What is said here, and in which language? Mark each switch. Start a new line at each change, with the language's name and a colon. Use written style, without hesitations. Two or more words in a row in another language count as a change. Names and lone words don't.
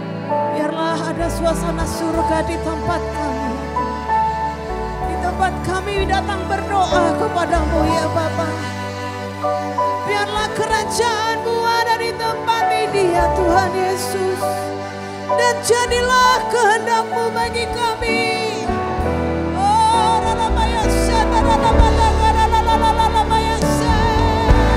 Indonesian: Biarlah ada suasana surga di tempat kami. Di tempat kami datang berdoa kepadamu ya Bapa. Biarlah kerajaan-Mu ada di tempat ini ya Tuhan Yesus. Dan jadilah kehendak-Mu bagi kami. Oh, Ralamaya Sada, Ralamaya, Ralamaya Sada.